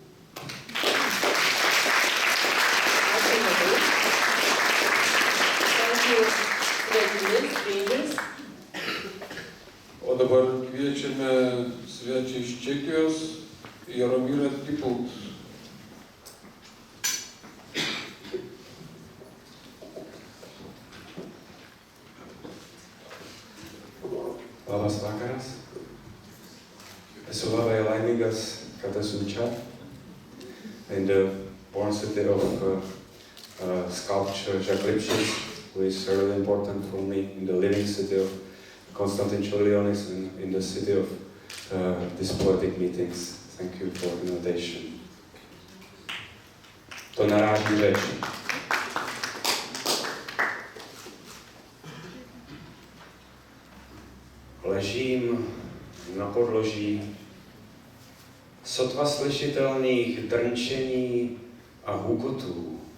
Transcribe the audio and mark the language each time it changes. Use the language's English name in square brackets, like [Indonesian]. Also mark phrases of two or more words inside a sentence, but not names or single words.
[Lithuanian] O dabar kviečiame svečią iš Čekijos, Jaromírą Tipult. Labas vakaras. Esu labai laimingas, kad esu čia. [English] In the born city of sculpture, Jacques Lipchitz, who is really important for me, in the living city of Konstantin Čiurlionis, and in the city of these poetic meetings. Thank you for the invitation. [Czech] To naráží řeč. Ležím na podloží sotva slyšitelných drnčení a hukotů.